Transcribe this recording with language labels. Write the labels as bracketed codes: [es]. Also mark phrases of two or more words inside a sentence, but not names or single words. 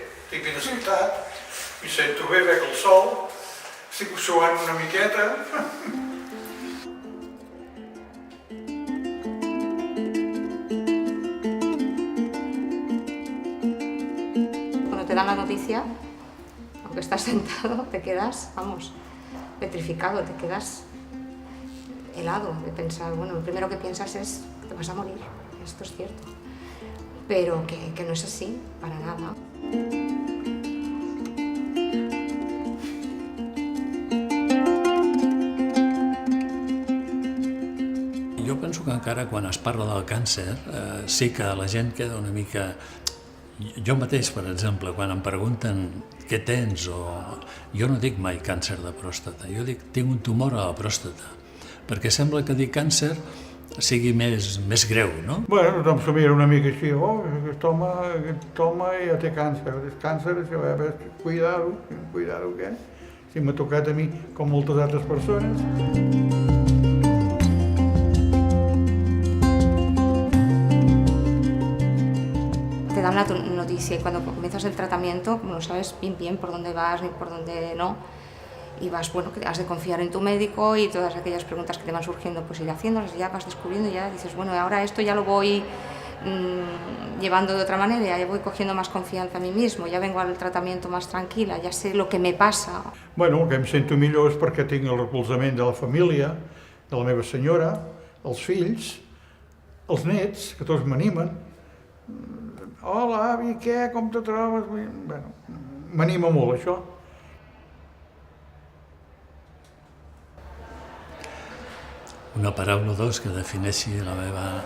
[ca] Estic ben assentat, m'hi sento bé, veig el sol, estic suant una miqueta. [es] Cuando te dan la noticia, aunque estás sentado, te quedas, vamos, petrificado, te quedas helado de pensar, bueno, lo primero que piensas es que te vas a morir, esto es cierto, pero que no es así, para nada. [ca] Jo penso que encara quan es parla del càncer sí que la gent queda una mica... Jo mateix, per exemple, quan em pregunten què tens o... Jo no dic mai càncer de pròstata, jo dic tinc un tumor a la pròstata, perquè sembla que dir càncer sigui més greu, no? Bueno, tothom s'ho mira una mica així, oh, aquest home ja té càncer, és càncer, això, cuidado, què? Si m'ha tocat a mi com moltes altres persones. [es] Te dan la noticia y cuando comienzas el tratamiento no sabes bien por dónde vas ni por dónde no, y vas, bueno, que has de confiar en tu médico y todas aquellas preguntas que te van surgiendo, pues ir haciéndolas, ya vas descubriendo, ya dices, bueno, ahora esto ya lo voy llevando de otra manera, ya voy cogiendo más confianza a mí mismo, ya vengo al tratamiento más tranquila, ya sé lo que me pasa. [ca] Bueno, el que em sento millor és perquè tinc el recolzament de la família, de la meva senyora, els fills, els nets, que tots m'animen. Hola, avi, què? Com te trobes? Bueno, m'anima molt, això. Una paraula o dos que defineixi la meva...